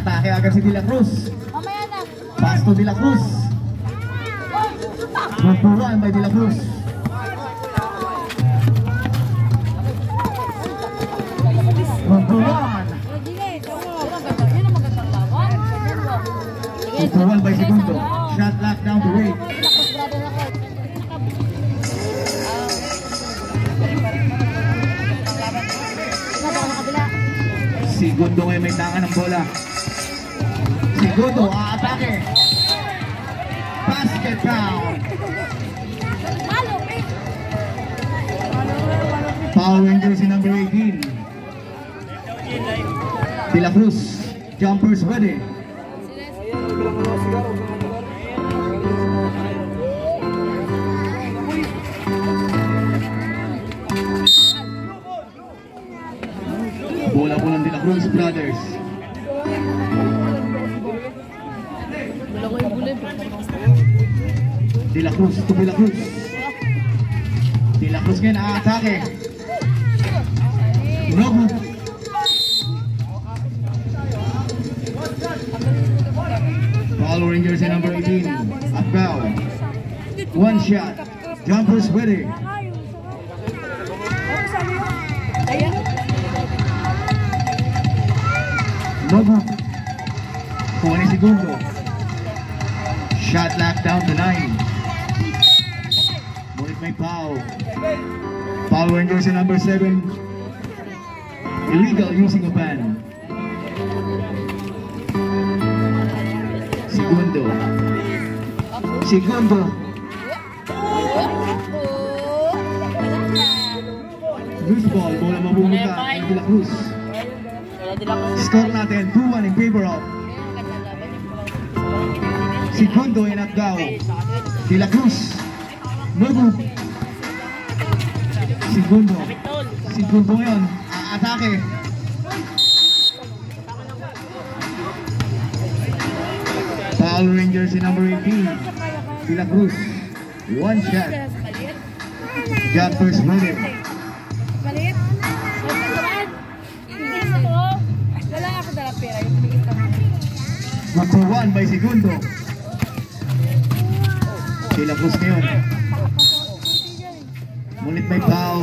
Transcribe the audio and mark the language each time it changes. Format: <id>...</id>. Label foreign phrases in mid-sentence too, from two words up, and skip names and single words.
<tl>agad si De La Cruz. Mamaya na.</tl> <en>Pass to De La Cruz. Number 1 by De La Cruz. Number 1. Number 1 by Segundo. Shot lock down to Wade.</en> <tl>Segundo ngayon may tangan ng bola. Segundo, aatake.</tl> <en>Basket count. Power Ranger</en> <tl>si number 18. De La Cruz,</tl> <en>jumpers ready.</en> <tl>Bola po ng De La Cruz brothers.</tl> <en>De La Cruz to De La Cruz.</en> <tl>De La Cruz ngayon aatake. Nobu.</tl> <en>Power Rangers</en> <tl>si number 18. Apgao.</tl> <en>One shot. Jumpers ready. Nobu. 20 segundo. Shot lock down to 9.</en> <tl>Mulit may foul.</tl> <en>Power Rangers</en> <tl>si number 7.</tl> <en>Illegal using a ban. Segundo. Segundo. Loose ball.</en> <tl>Bola mabumunta ng De La Cruz. Score natin 2-1</tl> <en>in favor of Segundo in Apgao.</en> <tl>De La Cruz. Nobu. Segundo. Segundo ngayon. Atake.</tl> <en>Power Rangers in number 18. De La Cruz. One shot. Jumpers ready.</en> <tl>Malit? Wala ako dala pera.</tl> <en>Number 1 by Segundo.</en> <tl>De La Cruz ngayon. Mulit may foul.</tl>